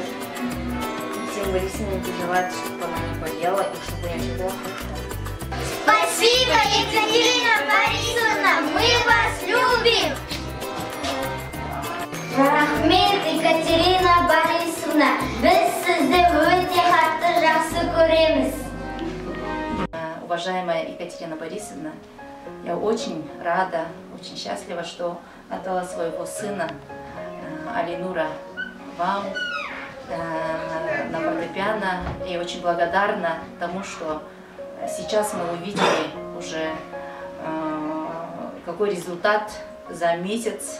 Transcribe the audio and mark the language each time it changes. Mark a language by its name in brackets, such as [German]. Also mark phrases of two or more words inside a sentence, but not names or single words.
[Russian] Всем Борисовне желаю, чтобы она не болела и чтобы я всегда хорошо. Спасибо, Екатерина Борисовна, мы вас любим! Рахмет, Екатерина Борисовна, [Uzbek] biz sizni o'ta qattiq yaxshi ko'ramiz. [Russian] Уважаемая Екатерина Борисовна, я очень рада, очень счастлива, что отдала своего сына Алинура вам на фортепиано. И очень благодарна тому, что сейчас мы увидели уже какой результат за месяц.